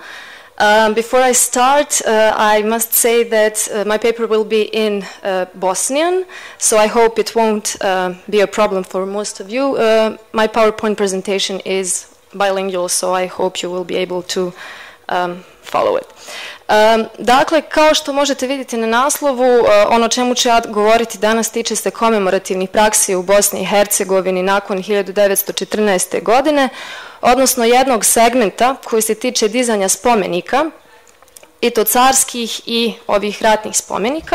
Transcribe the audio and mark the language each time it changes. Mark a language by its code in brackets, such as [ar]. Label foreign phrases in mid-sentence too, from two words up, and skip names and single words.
[en] Before I start, I must say that my paper will be in Bosnian, so I hope it won't be a problem for most of you. My PowerPoint presentation is bilingual, so I hope you will be able to follow it. [bs] Dakle, kao što možete vidjeti na naslovu, ono o čemu ću ja govoriti danas tiče se komemorativnih praksi u Bosni i Hercegovini nakon 1914. godine, odnosno jednog segmenta koji se tiče dizanja spomenika, i to carskih i ovih ratnih spomenika.